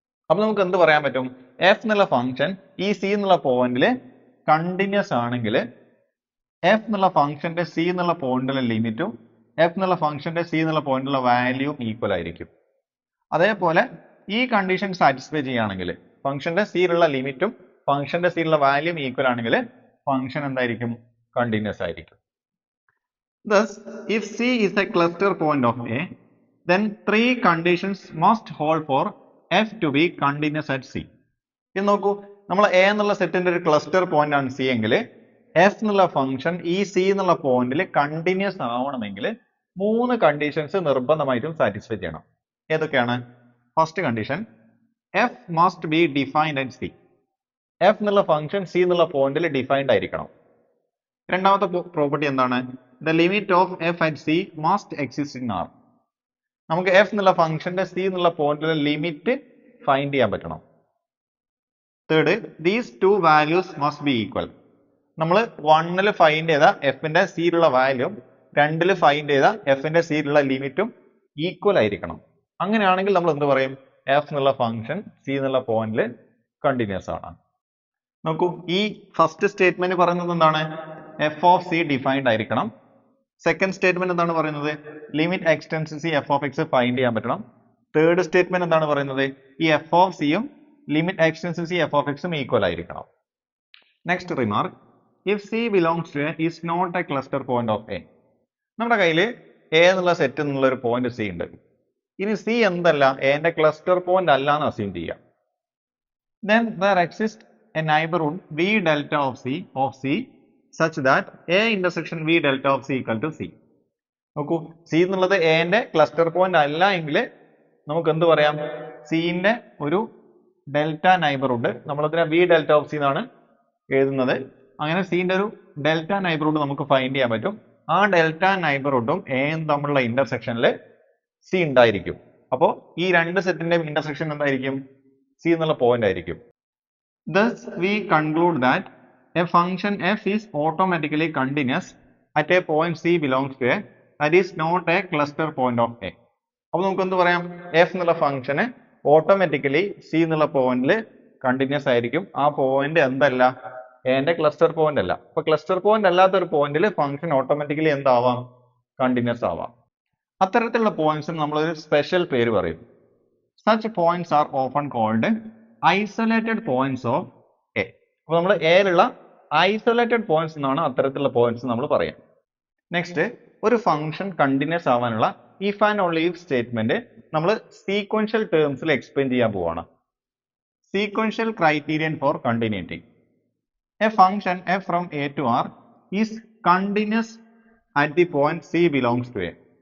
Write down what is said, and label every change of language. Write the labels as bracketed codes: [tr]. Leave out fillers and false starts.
[ml] അപ്പൊ നമുക്ക് എന്ത് പറയാൻ പറ്റും, എഫ് എന്നുള്ള ഫംഗ്ഷൻ ഈ സി എന്നുള്ള പോയിന്റിൽ കണ്ടിന്യൂസ് ആണെങ്കിൽ എഫ് എന്നുള്ള ഫംഗ്ഷന്റെ സി എന്നുള്ള പോയിന്റിലെ ലിമിറ്റും എഫ് എന്നുള്ള ഫംഗ്ഷന്റെ സി എന്നുള്ള പോയിന്റിലുള്ള വാല്യൂവും ഈക്വൽ ആയിരിക്കും. അതേപോലെ ഈ കണ്ടീഷൻ സാറ്റിസ്ഫൈ ചെയ്യുകയാണെങ്കിൽ ഫംഗ്ഷന്റെ സിയിലുള്ള ലിമിറ്റും ഫംഗ്ഷന്റെ സിയിലുള്ള വാല്യൂവും ഈക്വൽ ആണെങ്കിൽ ഫംഗ്ഷൻ എന്തായിരിക്കും, continuous ആയിരിക്കും. [en] Thus, if C is a cluster point of A, then 3 conditions must hold for F to be continuous at C. [ml] ഇത് നോക്കൂ, നമ്മൾ A എന്നുള്ള സെറ്റിന്റെ ഒരു ക്ലസ്റ്റർ പോയിന്റ് ആണ് C എങ്കിൽ F എന്നുള്ള ഫംഗ്ഷൻ ഈ C എന്നുള്ള പോയിന്റിൽ കണ്ടിന്യൂസ് ആവണമെങ്കിൽ 3 കണ്ടീഷൻസ് നിർബന്ധമായിട്ടും സാറ്റിസ്ഫൈ ചെയ്യണം. ഏതൊക്കെയാണ്? [en] First condition, F must be defined at C. [ml] F എന്നുള്ള ഫംഗ്ഷൻ C എന്നുള്ള പോയിന്റിൽ ഡിഫൈൻഡ് ആയിരിക്കണം. രണ്ടാമത്തെ പ്രോപ്പർട്ടി എന്താണ്? [en] The limit of F at C must exist in R. [ml] നമുക്ക് എഫ് എന്നുള്ള ഫംഗ്ഷന്റെ സി എന്നുള്ള പോയിന്റിലെ ലിമിറ്റ് ഫൈൻഡ് ചെയ്യാൻ പറ്റണം. [en] Third, these two values must be equal. [ml] നമ്മൾ 1ൽ ഫൈൻഡ് ചെയ്ത എഫിന്റെ സിയിലുള്ള വാല്യൂ 2ൽ ഫൈൻഡ് ചെയ്ത എഫിന്റെ സിയിലുള്ള ലിമിറ്റും ഈക്വൽ ആയിരിക്കണം. അങ്ങനെയാണെങ്കിൽ നമ്മൾ എന്ത് പറയും, എഫ് എന്നുള്ള ഫംഗ്ഷൻ സി എന്നുള്ള പോയിന്റിൽ കണ്ടിന്യൂസ് ആണ്. നോക്കൂ, ഈ ഫസ്റ്റ് സ്റ്റേറ്റ്മെന്റ് പറയുന്നത് എന്താണ്, എഫ് ഓഫ് സി ഡിഫൈൻഡ് ആയിരിക്കണം. സെക്കൻഡ് സ്റ്റേറ്റ്മെന്റ് എന്താണ് പറയുന്നത്, limit X tends to C F of X find ചെയ്യാൻ പറ്റണം. തേർഡ് സ്റ്റേറ്റ്മെന്റ് എന്താണ് പറയുന്നത്, ഈ എഫ് ഓഫ് സിയും limit X tends to C F of എക്സും ഈക്വൽ ആയിരിക്കണം. [en] Next remark, if C belongs to A is not a cluster point of A. [ml] നമ്മുടെ കയ്യിൽ എ എന്നുള്ള സെറ്റ് എന്നുള്ള ഒരു പോയിന്റ് സി ഉണ്ട്. ഇനി സി എന്തല്ല, എന്റെ ക്ലസ്റ്റർ പോയിന്റ് അല്ല എന്ന് അസ്യൂം ചെയ്യാം. [en] Then there exists a neighborhood V delta of C such that A intersection V delta of C equal to C. [ml] നോക്കൂ, സി എന്നുള്ളത് എന്റെ ക്ലസ്റ്റർ പോയിന്റ് അല്ല എങ്കിൽ നമുക്ക് എന്ത് പറയാം, സിന്റെ ഒരു ഡെൽറ്റ നൈബർഹുഡ്, നമ്മളതിനെ വി ഡെൽറ്റ ഓഫ് സി എന്നാണ് എഴുതുന്നത്. അങ്ങനെ സിന്റെ ഒരു ഡെൽറ്റ നൈബർഹുഡ് നമുക്ക് ഫൈൻഡ് ചെയ്യാൻ പറ്റും. ആ ഡെൽറ്റ നൈബർഹുഡും എയും തമ്മിലുള്ള ഇന്റർസെക്ഷനിൽ സി ഉണ്ടായിരിക്കും. അപ്പോൾ ഈ രണ്ട് സെറ്റിന്റെ ഇന്റർസെക്ഷൻ എന്തായിരിക്കും, സി എന്നുള്ള പോയിന്റ് ആയിരിക്കും. [en] Thus we conclude that a function f is automatically continuous at a point C belongs to A, that is not a cluster point of A. [ml] അപ്പോൾ നമുക്ക് എന്ത് പറയാം, f എന്നുള്ള ഫംഗ്ഷന് ഓട്ടോമാറ്റിക്കലി സി എന്നുള്ള പോയിന്റിൽ കണ്ടിന്യൂസ് ആയിരിക്കും. ആ പോയിന്റ് എന്തല്ല, എന്റെ ക്ലസ്റ്റർ പോയിന്റ് അല്ല. അപ്പൊ ക്ലസ്റ്റർ പോയിന്റ് അല്ലാത്ത ഒരു പോയിന്റിൽ ഫംഗ്ഷൻ ഓട്ടോമാറ്റിക്കലി എന്താവാം, കണ്ടിന്യൂസ് ആവാം. അത്തരത്തിലുള്ള പോയിന്റ്സിന് നമ്മളൊരു സ്പെഷ്യൽ പേര് പറയും. [en] Such points are often called isolated points of A. [ml] അപ്പോൾ നമ്മൾ എയിലുള്ള ഐസൊലേറ്റഡ് പോയിന്റ്സ് എന്നാണ് അത്തരത്തിലുള്ള പോയിന്റ്സ് നമ്മൾ പറയാം. നെക്സ്റ്റ്, ഒരു ഫംഗ്ഷൻ കണ്ടിന്യൂസ് ആവാനുള്ള if and only if statement നമ്മൾ സീക്വൻഷ്യൽ ടേംസിൽ എക്സ്പ്ലെയിൻ ചെയ്യാൻ പോവാണ്. [en] Sequential criterion for continuity. A function F from A to R is continuous at the point C belongs to A.